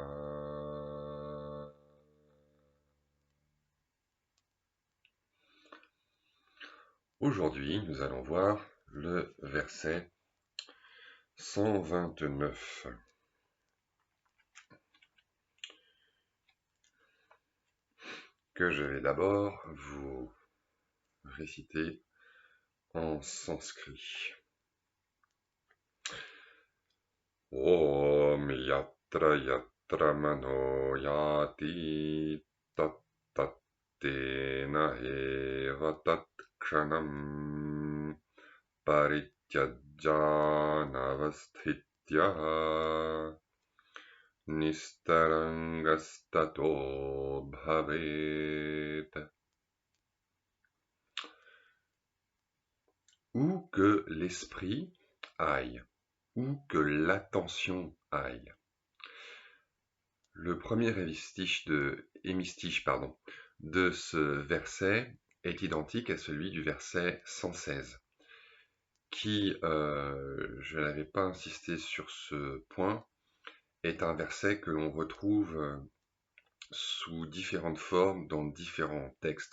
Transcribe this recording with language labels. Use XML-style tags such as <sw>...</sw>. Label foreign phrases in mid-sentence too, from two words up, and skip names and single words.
<fr>Aujourd'hui, nous allons voir le verset 129. Que je vais d'abord vous réciter en sanskrit.</fr> <sa>Om yatra yatra mano yati tat tat tena eva tat kshanam parityajyanavasthitya nistarangastato bhavet.</sa> <fr>Où que l'esprit aille, où que l'attention aille. Le premier hémistiche de ce verset est identique à celui du verset 116, qui, je n'avais pas insisté sur ce point, est un verset que l'on retrouve sous différentes formes dans différents textes.</fr>